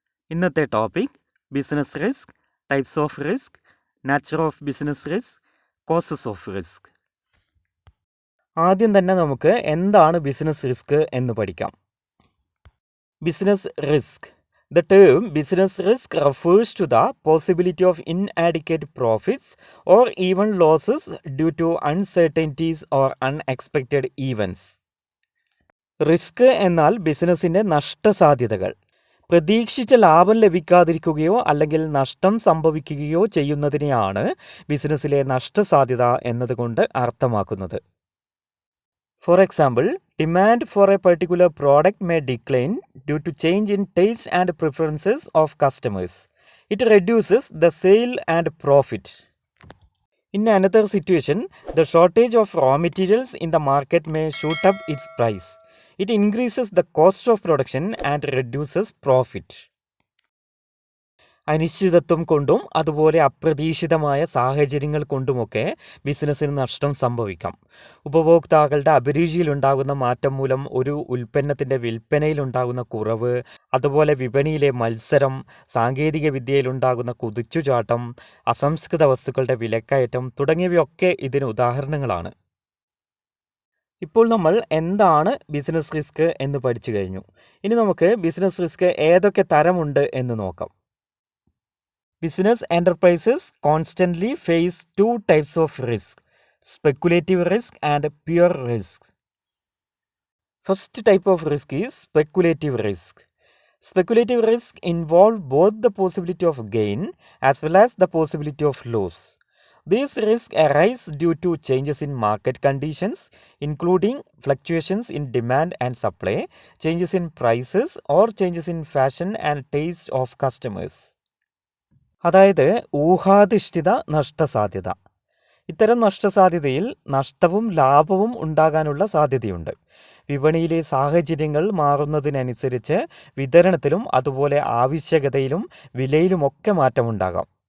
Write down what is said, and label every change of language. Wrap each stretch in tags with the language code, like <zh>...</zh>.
<ml>ഇന്നത്തെ</ml> <en>Topic business risk, types of risk, nature of business risk, causes of risk.</en> <ml>ആദ്യം തന്നെ നമുക്ക് എന്താണ് ബിസിനസ് റിസ്ക് എന്ന് പഠിക്കാം.</ml> <en>Business risk. The term business risk refers to the possibility of inadequate profits or even losses due to uncertainties or unexpected events.</en> <ml>Risk എന്നാൽ ബിസിനസ്സിൻ്റെ നഷ്ടസാധ്യതകൾ. പ്രതീക്ഷിച്ച ലാഭം ലഭിക്കാതിരിക്കുകയോ അല്ലെങ്കിൽ നഷ്ടം സംഭവിക്കുകയോ ചെയ്യുന്നതിനെയാണ് ബിസിനസ്സിലെ നഷ്ടസാധ്യത എന്നതുകൊണ്ട് അർത്ഥമാക്കുന്നത്.</ml> <en>For example, demand for a particular product may decline due to change in taste and preferences of customers. It reduces the sale and profit. In another situation, the shortage of raw materials in the market may shoot up its price. It increases the cost of production and reduces profit.</en> <ml>അനിശ്ചിതത്വം കൊണ്ടും അതുപോലെ അപ്രതീക്ഷിതമായ സാഹചര്യങ്ങൾ കൊണ്ടുമൊക്കെ ബിസിനസ്സിന് നഷ്ടം സംഭവിക്കാം. ഉപഭോക്താക്കളുടെ അഭിരുചിയിലുണ്ടാകുന്ന മാറ്റം മൂലം ഒരു ഉൽപ്പന്നത്തിൻ്റെ വിൽപ്പനയിലുണ്ടാകുന്ന കുറവ്, അതുപോലെ വിപണിയിലെ മത്സരം, സാങ്കേതിക വിദ്യയിലുണ്ടാകുന്ന കുതിച്ചുചാട്ടം, അസംസ്കൃത വസ്തുക്കളുടെ വിലക്കയറ്റം തുടങ്ങിയവയൊക്കെ ഇതിന് ഉദാഹരണങ്ങളാണ്. ഇപ്പോൾ നമ്മൾ എന്താണ് ബിസിനസ് റിസ്ക് എന്ന് പഠിച്ചു കഴിഞ്ഞു. ഇനി നമുക്ക് ബിസിനസ് റിസ്ക് ഏതൊക്കെ തരമുണ്ട് എന്ന് നോക്കാം.</ml> <en>Business enterprises constantly face two types of risk: speculative risk and pure risk. First type of risk is speculative risk. Speculative risk involve both the possibility of gain as well as the possibility of loss. These risks arise due to changes in market conditions, including fluctuations in demand and supply, changes in prices, or changes in fashion and taste of customers.</en> <ml>അതായത് ഊഹാധിഷ്ഠിത നഷ്ടസാധ്യത. ഇത്തരം നഷ്ടസാധ്യതയിൽ നഷ്ടവും ലാഭവും ഉണ്ടാകാനുള്ള സാധ്യതയുണ്ട്. വിപണിയിലെ സാഹചര്യങ്ങൾ മാറുന്നതിനനുസരിച്ച് വിതരണത്തിലും അതുപോലെ ആവശ്യകതയിലും വിലയിലുമൊക്കെ മാറ്റമുണ്ടാകാം.</ml>